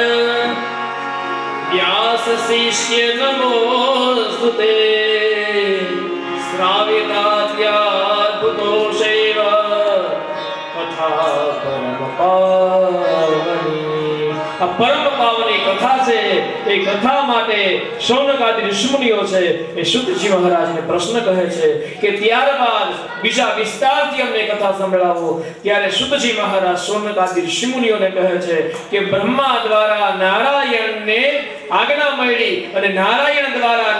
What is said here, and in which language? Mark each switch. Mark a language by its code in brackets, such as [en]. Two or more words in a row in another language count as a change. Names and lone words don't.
[sa] व्यास शिष्य नमोस्तुते श्राविताद्याद्भुतो शैव कथा परम पावनी. [gu] આ પરમ પાવની કથા છે. એ કથા માટે શૌનકાદિ ઋષિમુનિઓ છે એ શુદ્ધજી મહારાજને પ્રશ્ન કહે છે કે ત્યારબાદ બીજા વિસ્તારથી અમને કથા સંભળાવો. ત્યારે શુદ્ધજી મહારાજ શૌનકાદિ ઋષિમુનિઓને કહે છે કે બ્રહ્મા દ્વારા નારાયણને આજ્ઞા મળી અને નારાયણ દ્વારા